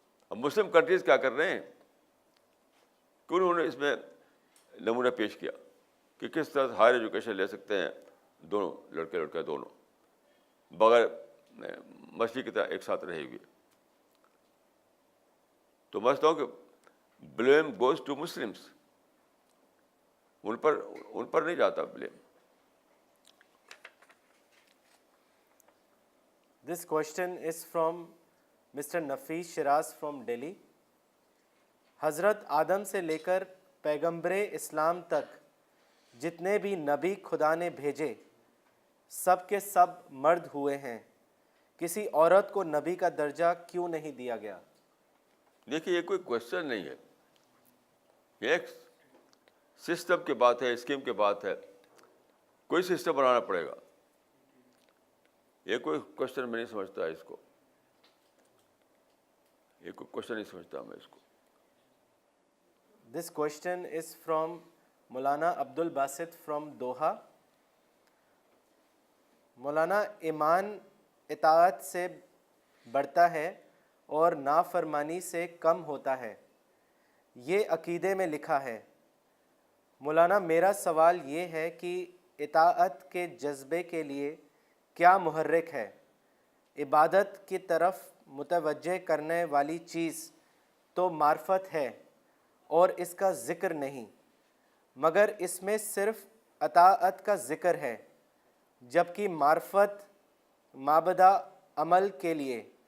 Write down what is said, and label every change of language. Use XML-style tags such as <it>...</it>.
<ur>اب مسلم کنٹریز کیا کر رہے ہیں کہ انہوں نے اس میں نمونہ پیش کیا کہ کس طرح ہائر ایجوکیشن لے سکتے ہیں دونوں لڑکے لڑکیاں دونوں بغیر مچھلی کی طرح ایک ساتھ رہے ہوئے. تو میں سمجھتا ہوں کہ</ur> <en>blame goes to Muslims,</en> <ur>ان پر نہیں جاتا blame.</ur> <en>This question is from Mr. Nafis Shiraz from Delhi.</en> <ur>حضرت آدم سے لے کر پیغمبر اسلام تک جتنے بھی نبی خدا نے بھیجے سب کے سب مرد ہوئے ہیں, کسی عورت کو نبی کا درجہ کیوں نہیں دیا گیا؟ دیکھیے یہ کوئی کوشچن نہیں ہے, یہ ایک سسٹم کی بات ہے, اسکیم کی بات ہے. کوئی سسٹم بنانا پڑے گا. یہ کوئی کوشچن میں نہیں سمجھتا اس کو, یہ کوئی کوشچن نہیں سمجھتا میں اس کو.</ur> <en>This question is from Maulana Abdul Basit from Doha.</en> <ur>مولانا ایمان اطاعت سے بڑھتا ہے اور نافرمانی سے کم ہوتا ہے, یہ عقیدے میں لکھا ہے. مولانا میرا سوال یہ ہے کہ اطاعت کے جذبے کے لیے کیا محرک ہے؟ عبادت کی طرف متوجہ کرنے والی چیز تو معرفت ہے اور اس کا ذکر نہیں, مگر اس میں صرف اطاعت کا ذکر ہے, جبکہ معرفت مابعدہ عمل کے لیے.</ur>